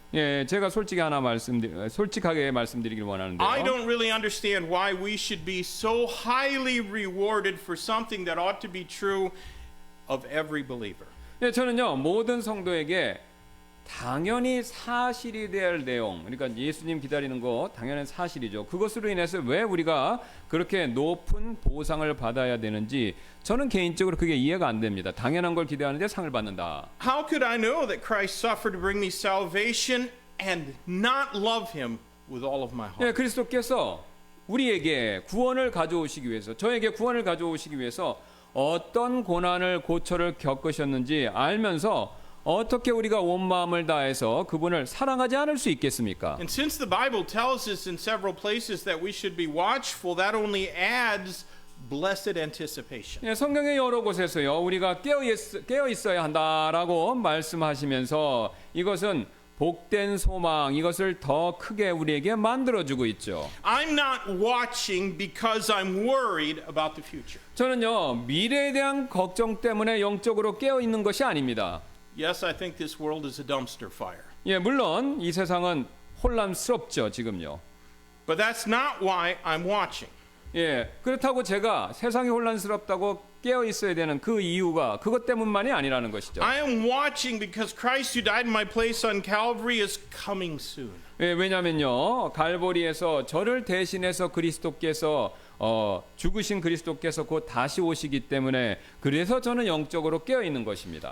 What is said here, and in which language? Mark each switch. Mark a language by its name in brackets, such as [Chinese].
[Korean] 예, 제가 솔직하게 말씀드리길 원하는데요. [English] I don't really understand why we should be so highly rewarded for something that ought to be true of every believer. [Korean] 예, 저는요 모든 성도에게 당연히 사실이 될 내용, 그러니까 예수님 기다리는 거 당연한 사실이죠. 그것으로 인해서 왜 우리가 그렇게 높은 보상을 받아야 되는지 저는 개인적으로 그게 이해가 안 됩니다. 당연한 걸 기대하는데 상을 받는다. [English] How could I know that Christ suffered to bring me salvation and not love him with all of my heart? [Korean] 예, 그리스도께서 우리에게 구원을 가져오시기 위해서, 저에게 구원을 가져오시기 위해서 어떤 고난을 고초를 겪으셨는지 알면서 어떻게 우리가 온 마음을 다해서 그분을 사랑하지 않을 수 있겠습니까? [English] And since the Bible tells us in several places that we should be watchful, that only adds blessed anticipation. [Korean] 예, 성경의 여러 곳에서요 우리가 깨어 있어야 한다라고 말씀하시면서 이것은 복된 소망, 이것을 더 크게 우리에게 만들어주고 있죠. [English] I'm not watching because I'm worried about the future. [Korean] 저는요 미래에 대한 걱정 때문에 영적으로 깨어 있는 것이 아닙니다. [English] Yes, I think this world is a dumpster fire. [Korean] 예, 물론 이 세상은 혼란스럽죠 지금요. [English] But that's not why I'm watching. [Korean] 예, 그렇다고 제가 세상이 혼란스럽다고 깨어 있어야 되는 그 이유가 그것 때문만이 아니라는 것이죠. [English] I am watching because Christ who died in my place on Calvary is coming soon. [Korean] 예, 왜냐면요 갈보리에서 저를 대신해서 그리스도께서 죽으신 그리스도께서 곧 다시 오시기 때문에 그래서 저는 영적으로 깨어 있는 것입니다.